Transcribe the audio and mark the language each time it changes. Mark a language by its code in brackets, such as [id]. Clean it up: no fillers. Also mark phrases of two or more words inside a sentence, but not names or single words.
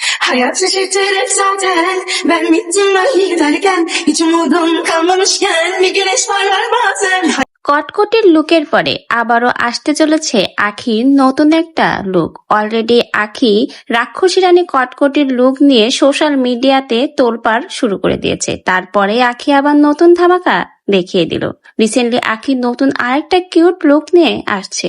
[tr] hayat şaşırtır hep zaten. Ben bittim dahi giderken, hiç umudum kalmamışken bir güneş parlar bazen. [bn] কটকটির লুকের পরে আবারও আসতে চলেছে আখির নতুন একটা লুক। অলরেডি আখি রাক্ষসী রানী কটকটির লুক নিয়ে [en] social media-তে [bn] তোলপাড় শুরু করে দিয়েছে। তারপরে আখি আবার নতুন ধামাকা দেখিয়ে দিল। রিসেন্টলি আখি নতুন আরেকটা [en] cute look [bn] নিয়ে আসছে।